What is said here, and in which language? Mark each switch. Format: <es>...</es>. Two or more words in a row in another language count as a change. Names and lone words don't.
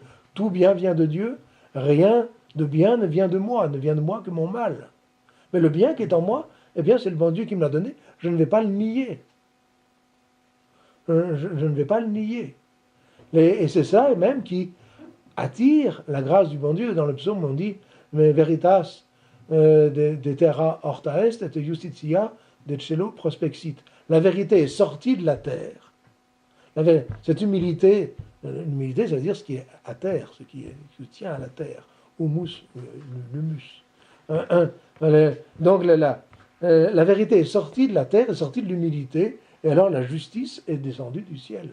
<fr>Tout bien vient de Dieu, rien de bien ne vient de moi que mon mal. Mais le bien qui est en moi, eh bien c'est le bon Dieu qui me l'a donné, je ne vais pas le nier. Je ne vais pas le nier. Et c'est ça même qui attire la grâce du bon Dieu. Dans le psaume, on dit « Mais</fr> <la>veritas de terra horta est et justitia de cielo prospexit ».</la> <fr>La vérité est sortie de la terre. Cette humilité, l'humilité, ça veut dire ce qui est à terre, ce qui tient à la terre. Humus, l'humus. Donc la vérité est sortie de la terre, est sortie de l'humilité, et alors la justice est descendue du ciel.</fr>